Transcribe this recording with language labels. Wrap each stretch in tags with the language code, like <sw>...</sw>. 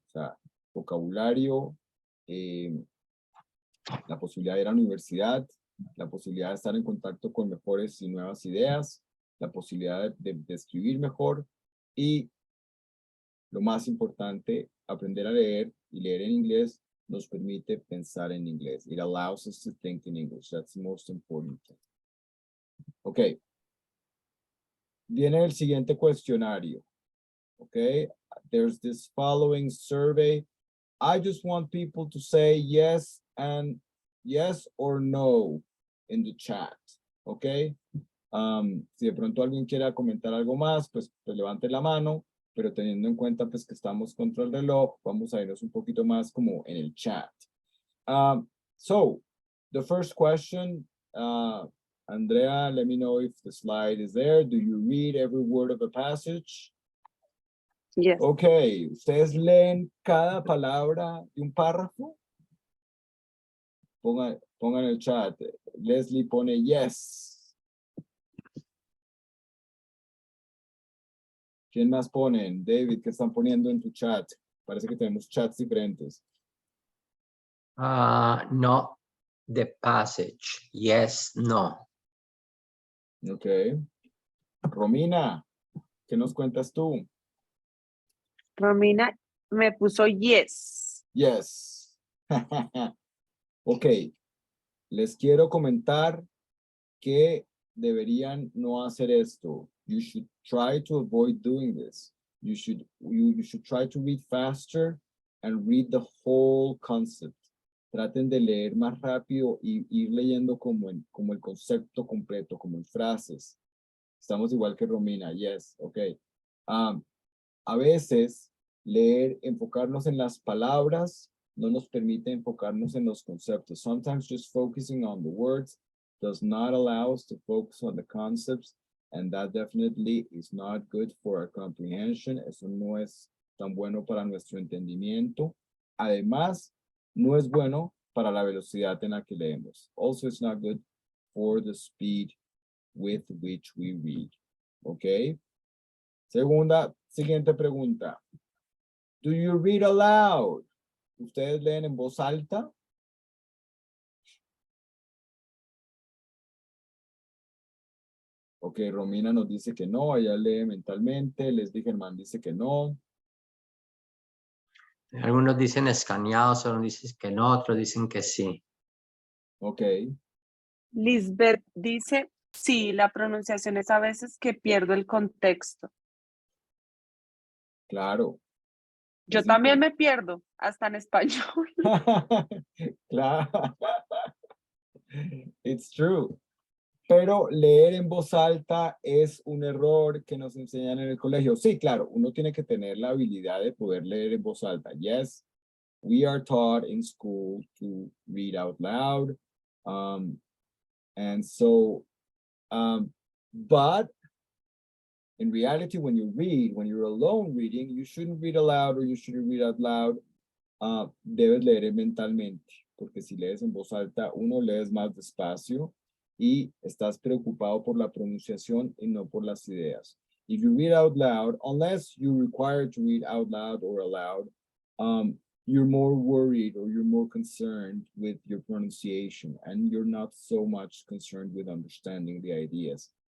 <es>O sea, vocabulario, la posibilidad de ir a la universidad, la posibilidad de estar en contacto con mejores y nuevas ideas, la posibilidad de escribir mejor y lo más importante, aprender a leer y leer en inglés nos permite pensar en inglés.</es> <en>It allows us to think in English. That's the most important thing. Ok.</en> <es>Viene el siguiente cuestionario.</es> <en>Okay. There's this following survey. I just want people to say yes and yes or no in the chat. Okay.</en> <es>Si de pronto alguien quiera comentar algo más, pues levante la mano, pero teniendo en cuenta pues que estamos contra el reloj, vamos a irnos un poquito más como en el chat.</es> <en>So, the first question, Andrea, let me know if the slide is there. Do you read every word of a passage? Yes.</en> <es>Okay, ¿ustedes leen cada palabra de un párrafo? Pongan en el chat. Leslie pone yes. ¿Quién más ponen? David, ¿qué están poniendo en tu chat? Parece que tenemos chats diferentes.</es> <en>No, the passage. Yes, no. Ok.</en> <es>Romina, ¿qué nos cuentas tú? Romina me puso yes.</es> <en>Yes. Ok.</en> <es>Les quiero comentar que deberían no hacer esto.</es> <en>You should try to avoid doing this. You should try to read faster and read the whole concept.</en> <es>Traten de leer más rápido y ir leyendo como el concepto completo, como en frases. Estamos igual que Romina, yes, ok. A veces leer, enfocarnos en las palabras no nos permite enfocarnos en los conceptos.</es> <en>Sometimes just focusing on the words does not allow us to focus on the concepts, and that definitely is not good for our comprehension.</en> <es>Eso no es tan bueno para nuestro entendimiento. Además, no es bueno para la velocidad en la que leemos.</es> <en>Also, it's not good for the speed with which we read.</en> <es>Okay? Siguiente pregunta.</es> <en>Do you read aloud?</en> <es>¿Ustedes leen en voz alta? Ok, Romina nos dice que no, ella lee mentalmente. Leslie Germán dice que no. Algunos dicen escaneados, otros dicen que no, otros dicen que sí.</es> <en>Ok,</en> <es>Lisbeth dice, sí, la pronunciación es a veces que pierdo el contexto. claro. Yo Es también me pierdo, hasta en español.</es> <en>Claro. It's true.</en> <es>Pero leer en voz alta es un error que nos enseñan en el colegio. Sí, claro, uno tiene que tener la habilidad de poder leer en voz alta.</es> <en>Yes, we are taught in school to read out loud. And so, but in reality, when you're alone reading, you shouldn't read aloud or you shouldn't read out loud.</en> <es>Debes leer mentalmente, porque si lees en voz alta, uno lees más despacio y estás preocupado por la pronunciación y no por las ideas.</es> <en>If you read out loud, unless you're required to read out loud or aloud, you're more worried or you're more concerned with your pronunciation and you're not so much concerned with understanding the ideas.</en>